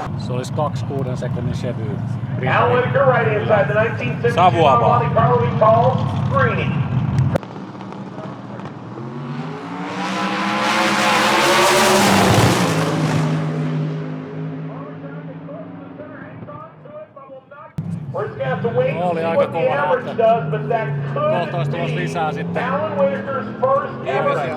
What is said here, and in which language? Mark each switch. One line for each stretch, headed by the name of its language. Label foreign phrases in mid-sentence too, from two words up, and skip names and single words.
Finnish: Se olisi 2 sekunnin Chevy.
English: Al Whitaker right inside the 1952
Finnish: Savuavaa.
English: Monte Carlo we call screening. We're just gonna have to wait and
Finnish: Oli
English: see
Finnish: aika
English: what the
Finnish: kova
English: average
Finnish: näyttö.
English: does, but that
Finnish: Kohta olisi
English: could
Finnish: tulossa lisää sitten.
English: be Alan Whitaker's first ever